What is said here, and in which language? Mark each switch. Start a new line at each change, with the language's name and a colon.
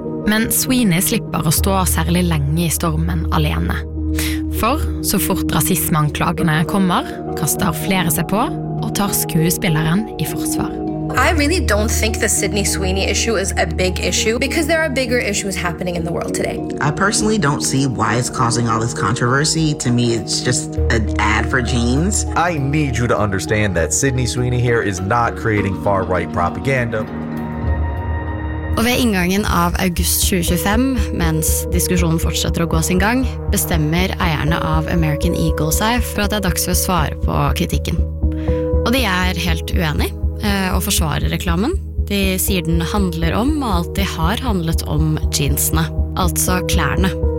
Norwegian: Men Sweeney slipper å stå særlig lenge I stormen alene. For så fort rasismeanklagene kommer, kaster flere seg på og tar skuespilleren I forsvar.
English: I really don't think the Sydney Sweeney issue is a big issue because there are bigger issues happening in the world today. I personally don't see why it's causing all this controversy. To me, it's just an ad for jeans. I need you to understand that Sydney Sweeney here is not creating far-right propaganda.
Norwegian: Og ved inngangen av august 2025, mens diskusjonen fortsetter å gå sin gang, bestemmer eierne av American Eagle seg for at det dags for å svare på kritikken. Og de helt uenige og forsvarer reklamen. De sier den handler om og alltid har handlet om jeansene, altså klærne.